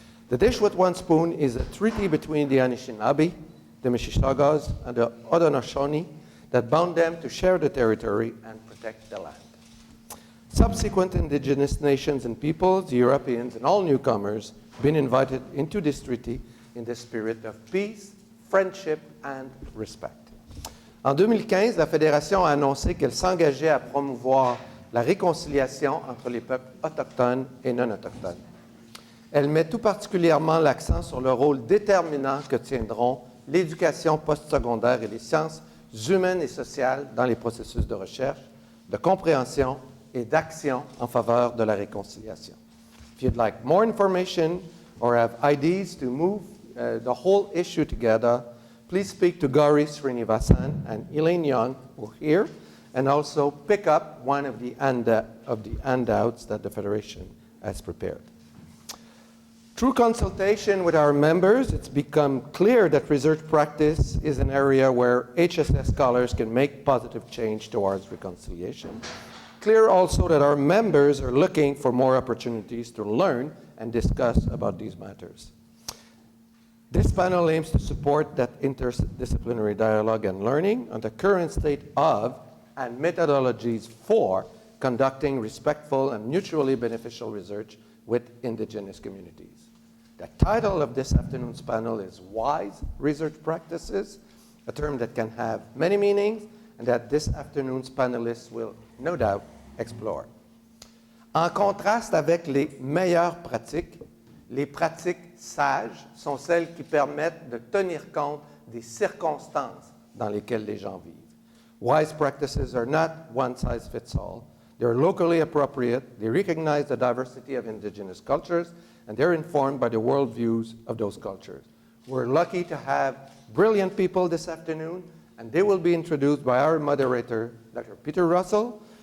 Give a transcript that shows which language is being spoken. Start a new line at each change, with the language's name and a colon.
English: The Dish with One Spoon is a treaty between the Anishinaabe, the Mississaugas, and the Haudenosaunee that bound them to share the territory and protect the land. Subsequent Indigenous nations and peoples, Europeans, and all newcomers have been invited into this treaty in the spirit of peace, friendship, and respect.
French: En 2015, la Fédération a annoncé qu'elle s'engageait à promouvoir la réconciliation entre les peuples autochtones et non autochtones. Elle met tout particulièrement l'accent sur le rôle déterminant que tiendront l'éducation postsecondaire et les sciences humaines et sociales dans les processus de recherche, de compréhension et d'action en faveur de la réconciliation.
English: If you'd like more information or have ideas to move the whole issue together, please speak to Gauri Srinivasan and Elaine Young, who are here, and also pick up one of the handouts that the Federation has prepared. Through consultation with our members, it's become clear that research practice is an area where HSS scholars can make positive change towards reconciliation. Clear also that our members are looking for more opportunities to learn and discuss about these matters. This panel aims to support that interdisciplinary dialogue and learning on the current state of and methodologies for conducting respectful and mutually beneficial research with Indigenous communities. The title of this afternoon's panel is Wise Research Practices, a term that can have many meanings and that this afternoon's panelists will no doubt explore.
French: En contraste avec les meilleures pratiques, les pratiques sages sont celles qui permettent de tenir compte des circonstances dans lesquelles les gens vivent.
English: Wise practices are not one size fits all. They're locally appropriate, they recognize the diversity of Indigenous cultures, and they're informed by the worldviews of those cultures. We're lucky to have brilliant people this afternoon, and they will be introduced by our moderator, Dr. Peter Russel.